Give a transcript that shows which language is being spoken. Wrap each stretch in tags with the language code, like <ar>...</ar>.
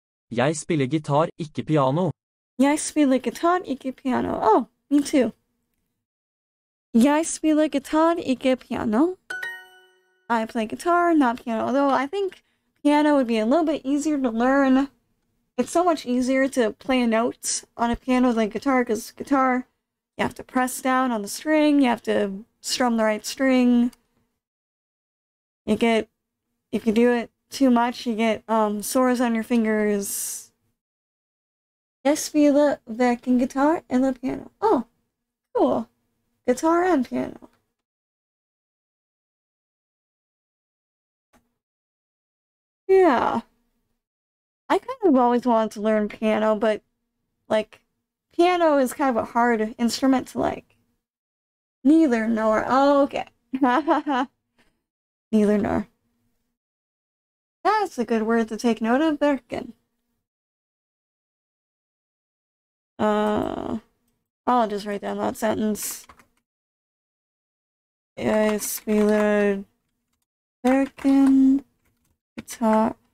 <no>Jeg spiller gitar, ikke piano. Jeg spiller gitar, ikke piano.</no> <en>Oh, me too.</en> <no>Jeg spiller gitar, ikke piano.</no> <en>I play guitar, not piano. Although I think piano would be a little bit easier to learn. It's so much easier to play a note on a piano than guitar, because guitar, you have to press down on the string, you have to strum the right string. If you do it too much, you get sores on your fingers.</en> <no>Jeg spiller hverken guitar eller piano.</no> <en>Oh, cool. Guitar and piano. Yeah. I kind of always wanted to learn piano, but, like, piano is kind of a hard instrument to, like, neither nor. Oh, okay. Neither nor. That's a good word to take note of, Birkin. I'll just write down that sentence.</en> <no>Jeg spiller Birkin guitar.</no>